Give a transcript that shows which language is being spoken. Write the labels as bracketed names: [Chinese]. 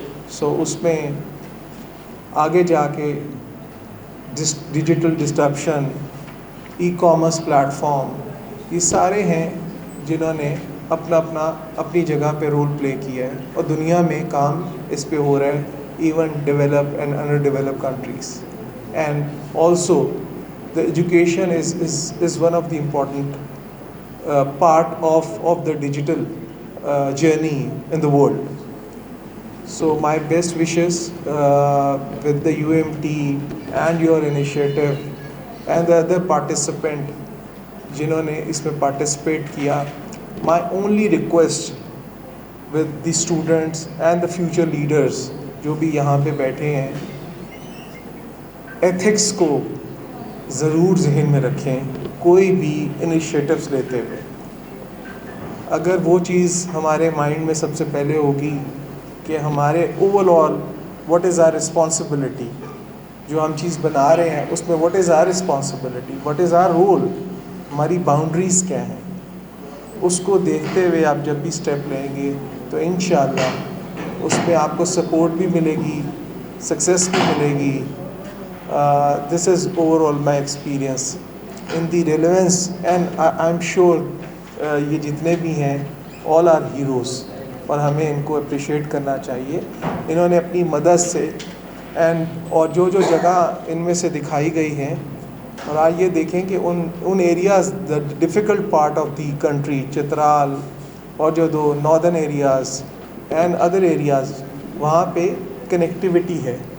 [Urdu] سو اس میں آگے جا کے digital disruption, e commerce plate form, یہ سارے ہیں جنہوں نے اپنی جگہ پہ رول پلے کیا ہے, اور دنیا میں کام اس پہ ہو رہا ہے, even developed and under developed countries. [English] And also the education is one of the important part of the digital journey in the world. So my best wishes with the UMT and your initiative and the other participant [Urdu] jinhon ne isme participate kiya. [English] My only request with the students and the future leaders [Urdu] jo bhi yahan pe baithe hain, ethics کو ضرور ذہن میں رکھیں کوئی بھی initiatives لیتے ہوئے. اگر وہ چیز ہمارے مائنڈ میں سب سے پہلے ہوگی کہ ہمارے over all what is are responsibility, جو ہم چیز بنا رہے ہیں اس میں what is are responsibility, what is are role, ہماری باؤنڈریز کیا ہیں, اس کو دیکھتے ہوئے آپ جب بھی اسٹیپ لیں گے تو انشاءاللہ اس میں آپ کو سپورٹ بھی ملے گی, سکسیس بھی ملے گی. [English] This is overall my experience in the relevance, and I'm sure [Urdu] یہ جتنے بھی ہیں [English] all are heroes, [Urdu] اور ہمیں ان کو اپریشیٹ کرنا چاہیے. انہوں نے اپنی مدد سے اور جو جگہ ان میں سے دکھائی گئی ہیں, اور آج یہ دیکھیں کہ ان areas the difficult part of the country, Chitral اور جو دو northern areas and other areas, وہاں پہ کنیکٹیوٹی ہے.